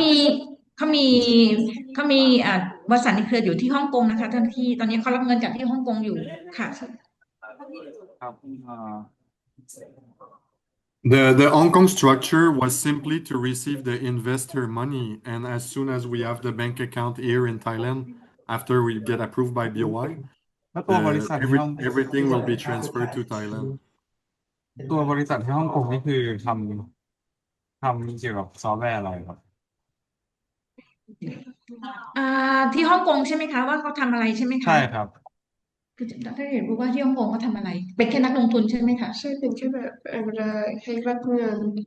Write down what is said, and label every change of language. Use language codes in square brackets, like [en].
[th] มีเขามีเขามีบริษัทในเครืออยู่ที่ฮ่องกงนะคะเจ้าหน้าที่ตอนนี้เขารับเงินจากที่ฮ่องกงอยู่ค่ะ ครับ [en] The Hong Kong structure was simply to receive the investor money, and as soon as we have the bank account here in Thailand, after we get approved by BOI, [th] แล้วตัวบริษัทที่ฮ่อง [en] everything will be transferred to Thailand. [th] ตัวบริษัทที่ฮ่องกงนี่คือทำเกี่ยวกับซอฟต์แวร์อะไรครับ ที่ฮ่องกงใช่ไหมคะว่าเขาทำอะไรใช่ไหมคะ ใช่ครับ คือถ้าเห็นรู้ว่าที่ฮ่องกงเขาทำอะไร เป็นแค่นักลงทุนใช่ไหมคะ ใช่เป็นแค่แบบเวลาให้รับเงิน